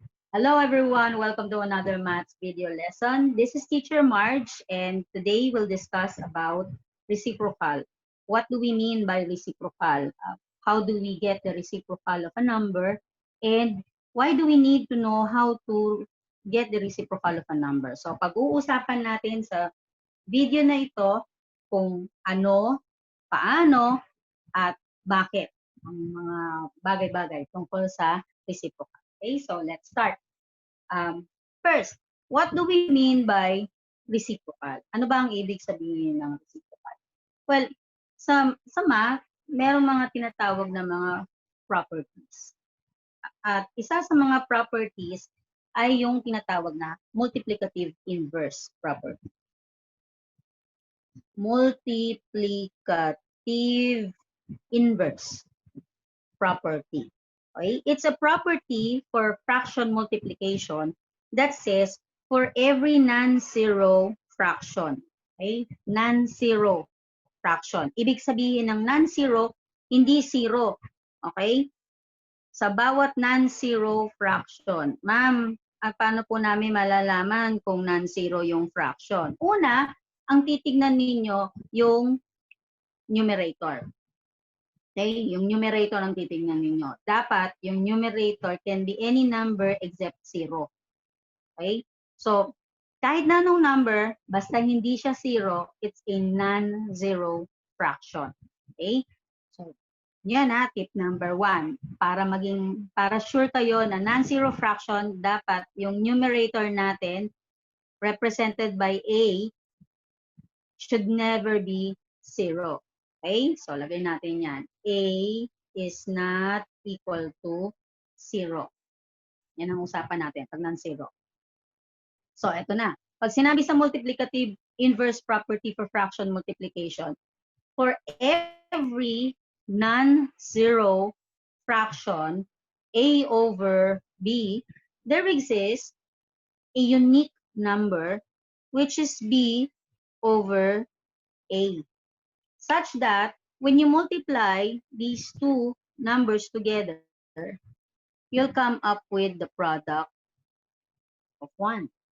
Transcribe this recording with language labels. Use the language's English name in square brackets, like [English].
[English] Hello everyone, welcome to another maths video lesson. This is Teacher Marge and today we'll discuss about reciprocal. What do we mean by reciprocal? How do we get the reciprocal of a number? And why do we need to know how to get the reciprocal of a number? [Filipino] So pag-uusapan natin sa video na ito kung ano, paano, at bakit ang mga bagay-bagay tungkol sa reciprocal. [English] Okay, so let's start. First, what do we mean by reciprocal? [Filipino] Ano ba ang ibig sabihin ng reciprocal? Well, sa math, merong mga tinatawag na mga properties. At isa sa mga properties ay yung tinatawag na multiplicative inverse property. [English] Multiplicative inverse property. Okay? It's a property for fraction multiplication that says for every non-zero fraction. Okay? Non-zero fraction. [Filipino] Ibig sabihin ng non-zero, hindi zero. Okay? Sa bawat non-zero fraction. Ma'am, paano po namin malalaman kung non-zero yung fraction? Una, ang titignan ninyo yung numerator. Okay, yung numerator ang titingnan ninyo. Dapat yung numerator [English] can be any number except 0. [Filipino] Okay? So, kahit na anong number, basta hindi siya 0, [English] it's a non-zero fraction. [Filipino] Okay? So, yan tip number 1. Para sure kayo na non-zero fraction, dapat yung numerator natin [English] represented by A should never be 0. [Filipino] Okay? [English] So, [Filipino] lagay natin yan. [English] A is not equal to 0. [Filipino] Yan ang usapan natin pag non-zero. So, eto na. [English] Pag sinabi sa multiplicative inverse property for fraction multiplication, for every non-zero fraction, A over B, there exists a unique number which is B over A, such that when you multiply these two numbers together, you'll come up with the product of 1.